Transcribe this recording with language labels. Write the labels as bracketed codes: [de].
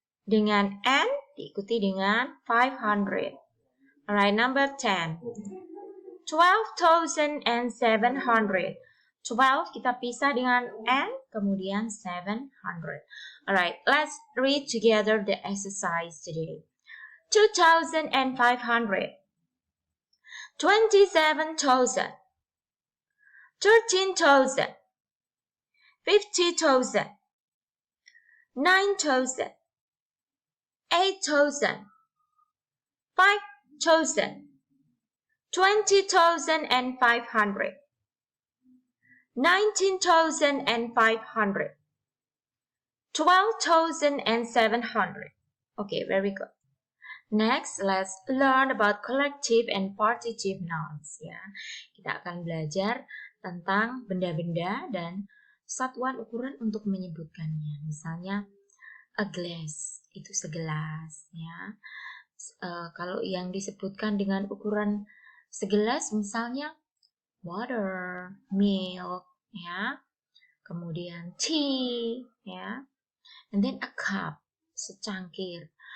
[id] dengan N diikuti dengan 500. [en] Alright, number 10. 12,700. [id] 12 kita pisah dengan N, kemudian 700. [en] Alright, let's read together the exercise today. 2,500. 27,000. 13,000. 50,000. 9,000. 8,000. 5,000. 20,500. 19,500. 12,700. Okay, very good. Next, let's learn about collective and partitive nouns. [id] Ya, kita akan belajar tentang benda-benda dan satuan ukuran untuk menyebutkannya. Misalnya, [en] a glass [id] itu segelas. Ya, kalau yang disebutkan dengan ukuran segelas, misalnya water, milk, ya, kemudian tea, ya, [en] and then a cup, [id] secangkir.